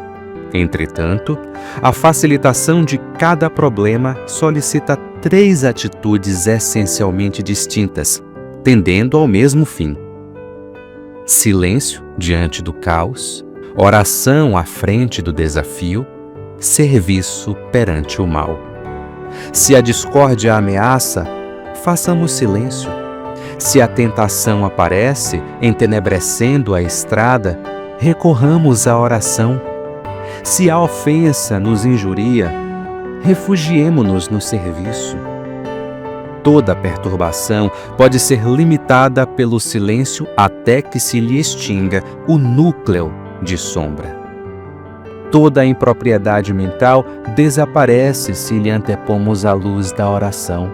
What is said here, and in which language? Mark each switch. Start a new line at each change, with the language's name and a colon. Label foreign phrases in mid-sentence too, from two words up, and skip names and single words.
Portuguese: Entretanto, a facilitação de cada problema solicita 3 atitudes essencialmente distintas, tendendo ao mesmo fim: silêncio diante do caos, oração à frente do desafio, serviço perante o mal. Se a discórdia ameaça, façamos silêncio. Se a tentação aparece, entenebrecendo a estrada, recorramos à oração. Se a ofensa nos injuria, refugiemo-nos no serviço. Toda perturbação pode ser limitada pelo silêncio até que se lhe extinga o núcleo de sombra. Toda impropriedade mental desaparece se lhe antepomos a luz da oração.